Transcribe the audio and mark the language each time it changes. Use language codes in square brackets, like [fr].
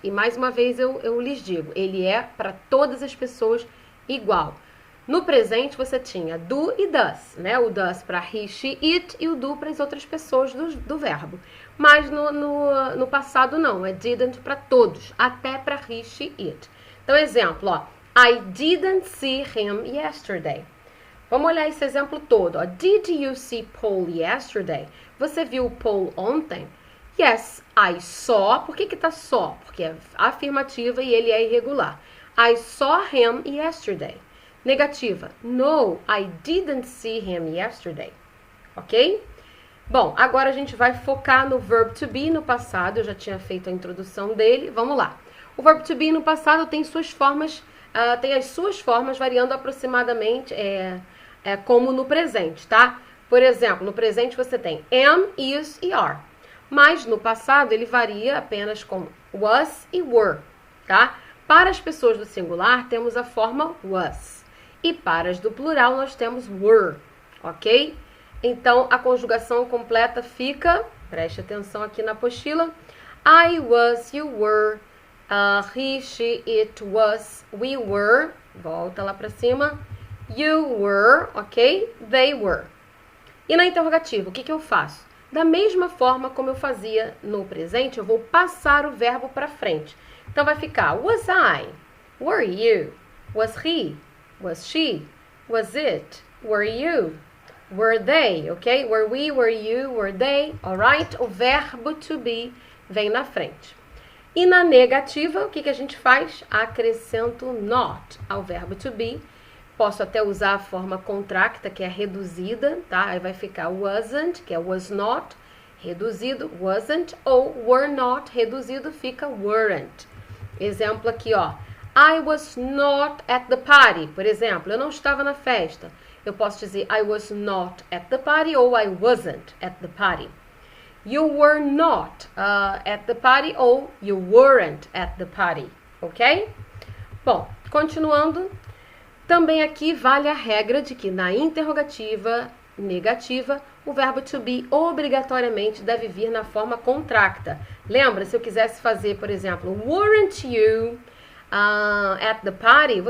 [pt] E, mais uma vez, eu lhes digo, ele é para todas as pessoas igual. No presente, você tinha do e does, né? O does para he, she, it e o do para as outras pessoas do verbo. Mas no passado, não. É didn't para todos, até para he, she, it. Então, exemplo, ó. [en] I didn't see him yesterday. [pt] Vamos olhar esse exemplo todo. Ó. [en] Did you see Paul yesterday? [pt] Você viu o Paul ontem? Yes, [en] I saw, [pt] por que tá só? Porque é afirmativa e ele é irregular. [en] I saw him yesterday. [pt] Negativa. [en] No, I didn't see him yesterday. Ok? [pt] Bom, agora a gente vai focar no verb to be no passado. Eu já tinha feito a introdução dele. Vamos lá. O verb to be no passado tem suas formas, tem as suas formas variando aproximadamente como no presente, tá? Por exemplo, no presente você tem am, is e are. Mas no passado ele varia apenas com was e were, tá? Para as pessoas do singular temos a forma was. E para as do plural nós temos were, ok? Então a conjugação completa fica, preste atenção aqui na apostila, [en] I was, you were, he, she, it was, we were, [pt] volta lá para cima, [en] you were, [pt] ok? [en] They were. [pt] E na interrogativa, o que eu faço? Da mesma forma como eu fazia no presente, eu vou passar o verbo para frente. Então vai ficar [en] was I, were you, was he, was she, was it, were you, were they, ok? Were we, were you, were they, alright? [pt] O verbo to be vem na frente. E na negativa, o que a gente faz? Acrescento not ao verbo to be. Posso até usar a forma contracta, que é reduzida, tá? Aí vai ficar wasn't, que é was not, reduzido, wasn't, ou were not, reduzido, fica weren't. Exemplo aqui, ó. [en] I was not at the party. [pt] Por exemplo, eu não estava na festa. Eu posso dizer [en] I was not at the party [pt] ou [en] I wasn't at the party. You were not at the party ou you weren't at the party, ok? [pt] Bom, continuando. Também aqui vale a regra de que na interrogativa negativa, o verbo to be obrigatoriamente deve vir na forma contracta. Lembra, se eu quisesse fazer, por exemplo, [en] weren't you at the party?